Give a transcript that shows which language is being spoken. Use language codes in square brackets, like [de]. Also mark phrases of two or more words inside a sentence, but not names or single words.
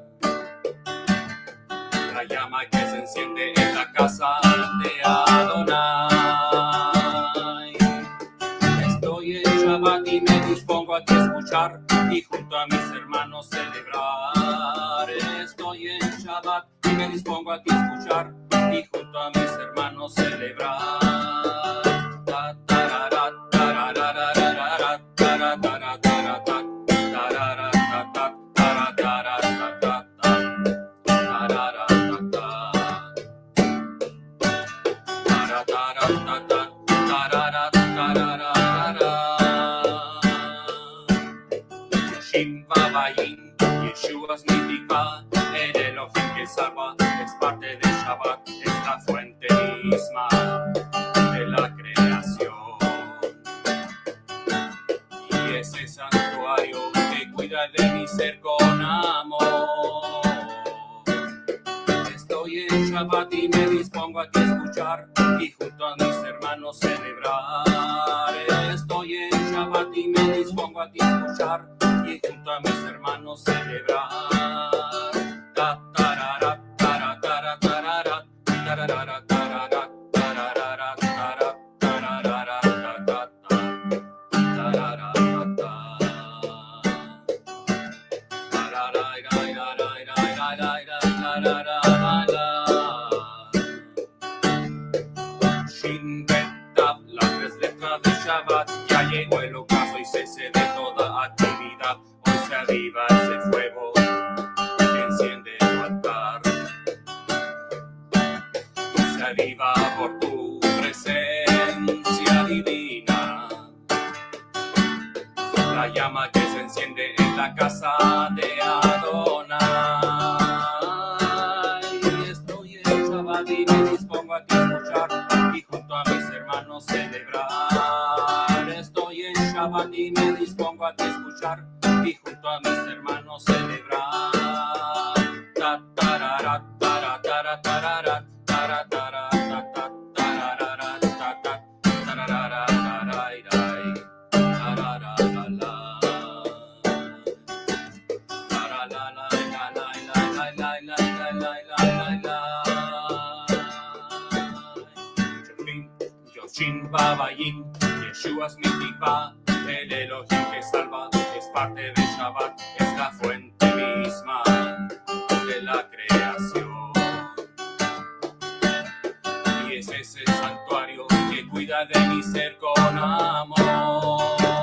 [es] La llama que se enciende en la casa de Adonai. Estoy en Shabbat y me dispongo a ti escuchar y junto a mis hermanos celebrar. Estoy en Shabbat y me dispongo a ti escuchar y junto a mis hermanos celebrar. Ta, tararat, tararararararat, tarataratarata, tararatata, tarataratata, tararatata, tarataratata, tararatararara. [he] Shin Babayim, [es] Yeshua es mi tikva, el Elohim que salva, es parte de Shabbat, es la fuente misma de la creación. Y ese santuario que cuida de mi ser con amor. Estoy en Shabbat y me dispongo a ti escuchar y junto a mis hermanos celebrar. Estoy en Shabbat y me dispongo a ti escuchar y junto a mis hermanos celebrar. Ta, tararat, taratara, tararat, tararara, tararat, tararara, tarat, tararara, tatat, tararara, tatat. [he] Shin Bet Tav, [es] las tres letras de Shabbat, ya llegó el ocaso y cese de toda actividad. Hoy se aviva ese fuego que enciende tu altar. Hoy se aviva por tu presencia divina. La llama que se enciende en la casa de Adonai. Estoy en Shabbat y me dispongo a ti escuchar y junto a mis hermanos celebrar. Estoy en Shabbat y me dispongo a ti escuchar y junto a mis hermanos celebrar. Ta, tararat, taratara, tararat, taratara, tatat, tararara, tatat, tararara, tarairai, tararara. [he] Shin Babayim, [es] Yeshua es mi tikva, el Elohim que salva, es parte de Shabbat, es la fuente misma de la creación. Y es ese santuario que cuida de mi ser con amor.